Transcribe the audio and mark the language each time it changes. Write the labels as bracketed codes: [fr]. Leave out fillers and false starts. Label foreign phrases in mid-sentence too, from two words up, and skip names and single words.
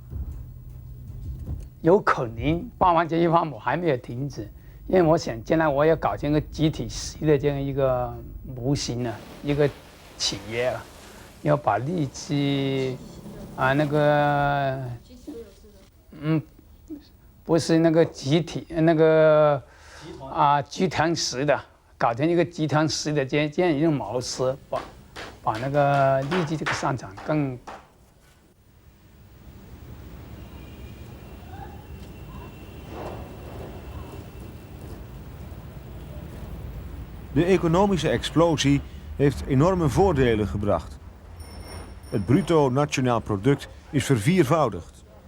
[zh] 有可能办完这1万亩还没有停止，因为我想将来我要搞成一个集体式的这样一个模型呢，一个企业了，要把利己那个不是那个集体那个集团式的，搞成一个集团式的这样一种模式，把那个利益这个上涨更。 [nl] De economische explosie heeft enorme voordelen gebracht. Het bruto nationaal product is verviervoudigd.